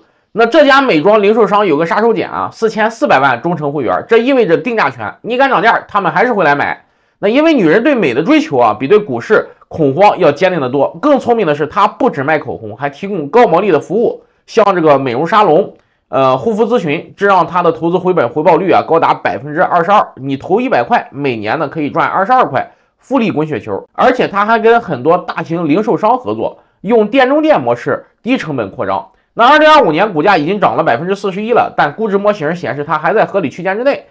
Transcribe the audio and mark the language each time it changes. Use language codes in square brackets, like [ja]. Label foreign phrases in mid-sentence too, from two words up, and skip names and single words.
[zh] 那这家美妆零售商有个杀手鐧啊，4400万忠诚会员，这意味着定价权，你敢涨价，他们还是会来买。那因为女人对美的追求啊，比对股市恐慌要坚定得多。更聪明的是，它不只卖口红，还提供高毛利的服务，像这个美容沙龙、护肤咨询，这让它的投資回本回報率啊高達22%。你投100塊，每年呢可以賺22塊，複利滾雪球。而且它還跟很多大型零售商合作，用店中店模式低成本擴張。那2025年股價已經漲了41%了，但估值模型顯示它還在合理區間之內。